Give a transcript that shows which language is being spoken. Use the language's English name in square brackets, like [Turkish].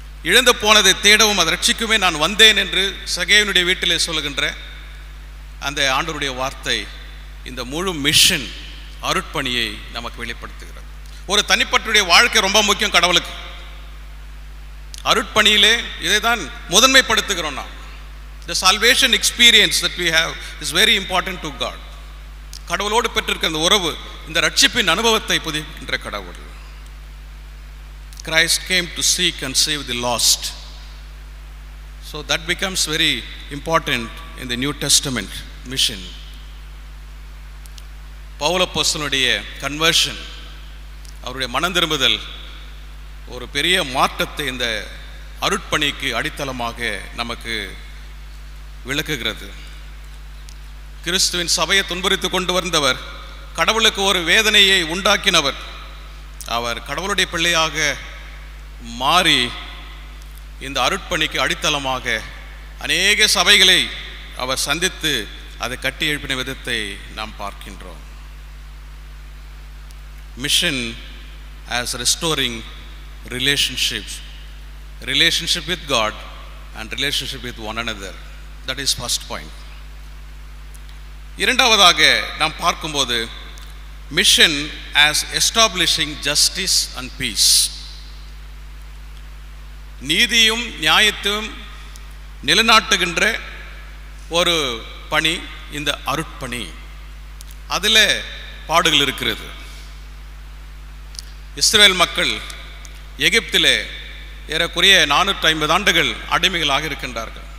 [Tamil] இழந்து போனதை தேடவும் அதை ரட்சிக்குமே நான் வந்தேன் என்று சகேயனுடைய வீட்டிலே சொல்லுகின்ற அந்த ஆண்டவருடைய வார்த்தை இந்த முழு மிஷன் அருட்பணியை நமக்கு வெளிப்படுத்துகிறது. ஒரு தனிப்பட்டுடைய வாழ்க்கை ரொம்ப முக்கியம் கடவுளுக்கு. அருட்பணியிலே இதை தான் முதன்மைப்படுத்துகிறோம் நாம். [English] The salvation experience that we have is very important to God. [Tamil] கடவுளோடு பெற்றிருக்கிற இந்த உறவு, இந்த ரட்சிப்பின் அனுபவத்தை புதுப்பிக்கின்ற கடவுள். [English] Christ came to seek and save the lost. So that becomes very important in the New Testament mission. [Tamil] Pavul அப்போஸ்தலனுடைய conversion, அவருடைய மனம் திரும்புதல் ஒரு பெரிய மாற்றத்தை இந்த அருட்பணிக்கு அடித்தளமாக நமக்கு விளக்குகிறது. கிறிஸ்துவின் சபையை துன்புறுத்தி கொண்டு வந்தவர், கடவுளுக்கு ஒரு வேதனையை உண்டாக்கினவர், அவர் கடவுளுடைய பிள்ளையாக மாறி இந்த அருட்பணிக்கு அடித்தளமாக அநேக சபைகளை அவர் சந்தித்து அதை கட்டி எழுப்பின விதத்தை நாம் பார்க்கின்றோம். [English] Mission as restoring relationships, relationship with God and relationship with one another. That is first point. [Tamil] இரண்டாவதாக நாம் பார்க்கும்போது [English] Mission as establishing justice and peace. [Tamil] நீதியும் நியாயத்தையும் நிலைநாட்டுகின்ற ஒரு பணி இந்த அருட்பணி. அதில் பாடுகள் இருக்கிறது. இஸ்ரேல் மக்கள் எகிப்திலே ஏறக்குறைய 450 ஆண்டுகள் அடிமைகளாக இருக்கின்றார்கள்.